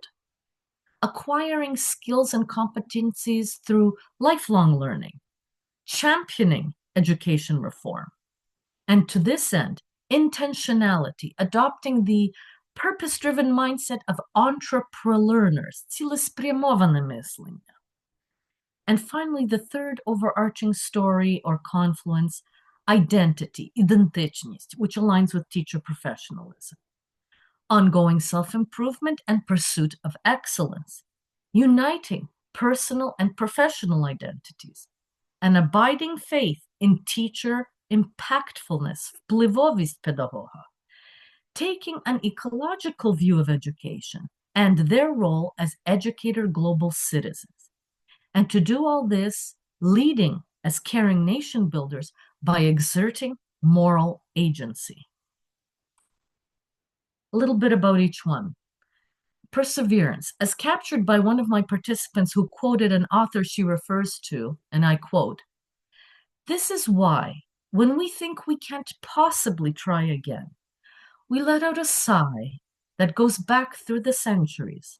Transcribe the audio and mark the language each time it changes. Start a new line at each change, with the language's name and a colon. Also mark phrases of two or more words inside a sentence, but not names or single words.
English: Acquiring skills and competencies through lifelong learning, championing education reform, and to this end, intentionality, adopting the purpose-driven mindset of entrepreneurs,
Ukrainian: цілеспрямоване мислення.
English: And finally, the third overarching story or confluence: identity, ідентичність, which aligns with teacher professionalism. Ongoing self-improvement and pursuit of excellence, uniting personal and professional identities, an abiding faith in teacher impactfulness,
Ukrainian: впливовість педагога,
English: taking an ecological view of education and their role as educator global citizens. And to do all this, leading as caring nation builders by exerting moral agency. A little bit about each one. Perseverance, as captured by one of my participants who quoted an author she refers to, and I quote, "This is why, when we think we can't possibly try again, we let out a sigh that goes back through the centuries.